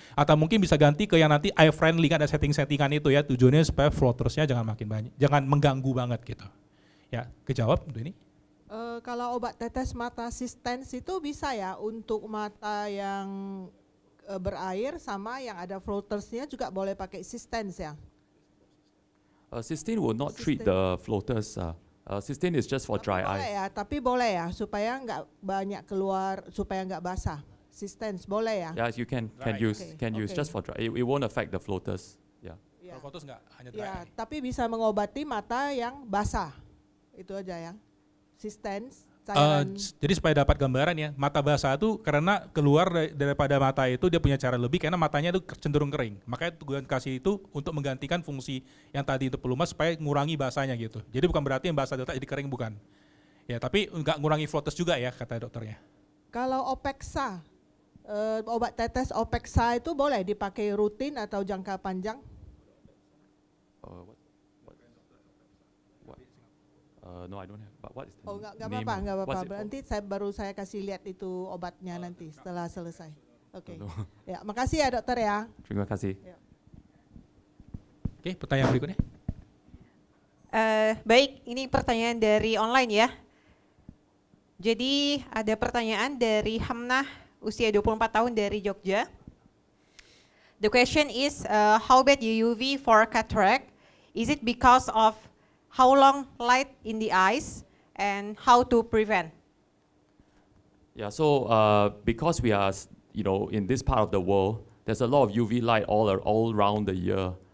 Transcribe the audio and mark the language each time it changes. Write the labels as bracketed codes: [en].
[id] Atau mungkin bisa ganti ke yang nanti eye friendly, kan ada settingan itu ya, tujuannya supaya floatersnya jangan makin banyak, jangan mengganggu banget gitu. Ya, kejawab untuk ini. Kalau obat tetes mata Systane itu bisa ya untuk mata yang berair sama yang ada floatersnya juga boleh pakai Systane ya. [en] Systane will not treat the floaters. Systane is just for dry eye. [id] Boleh ya, tapi boleh ya supaya nggak banyak keluar, supaya nggak basah. Systane boleh ya? [en] Yeah, you can use just for dry. It won't affect the floaters. Yeah. [id] Kalau floaters nggak hanya dry eye. Tapi bisa mengobati mata yang basah. Itu aja ya. Systane. Jadi supaya dapat gambaran ya, mata basah itu karena keluar daripada mata itu dia punya cara lebih karena matanya itu cenderung kering. Makanya tujuan kasih itu untuk menggantikan fungsi yang tadi itu pelumas supaya ngurangi basahnya gitu. Jadi bukan berarti yang basah jadi kering, bukan. Ya, tapi nggak ngurangi floaters juga ya kata dokternya. Kalau Opexa, obat tetes Opexa itu boleh dipakai rutin atau jangka panjang? [en] No, I don't have. But what is the [id] nggak apa-apa. Nanti saya kasih lihat itu obatnya nanti setelah selesai. Oke. Ya, makasih ya dokter ya. Terima kasih. Ya. Oke, pertanyaan berikutnya. Baik, ini pertanyaan dari online ya. Jadi ada pertanyaan dari Hamnah, usia 24 tahun dari Jogja. [en] The question is, how bad UV for cataract? Is it because of how long light in the eyes and how to prevent? Yeah, so because we are, in this part of the world, there's a lot of UV light all around the year.